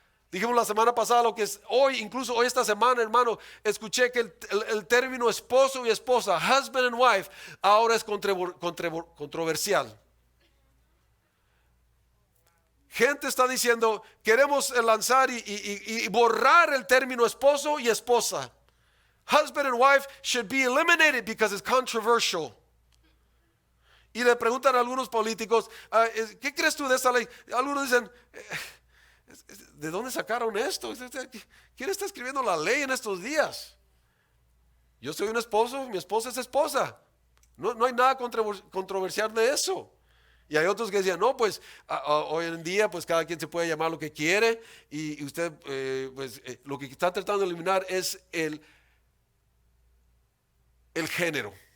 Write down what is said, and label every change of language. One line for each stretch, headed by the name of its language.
Spanish: Dijimos la semana pasada lo que es hoy, incluso hoy esta semana, hermano, escuché que el término esposo y esposa,
English: husband and wife,
Spanish: ahora es controversial. Gente está diciendo, queremos lanzar y borrar el término esposo y esposa.
English: Husband and wife should be eliminated because it's controversial.
Spanish: Y le preguntan a algunos políticos, ¿qué crees tú de esta ley? Algunos dicen, ¿de dónde sacaron esto? ¿Quién está escribiendo la ley en estos días? Yo soy un esposo, mi esposa es esposa. No hay nada controversial de eso. Y hay otros que decían, no, pues hoy en día pues cada quien se puede llamar lo que quiere y usted lo que está tratando de eliminar es el género.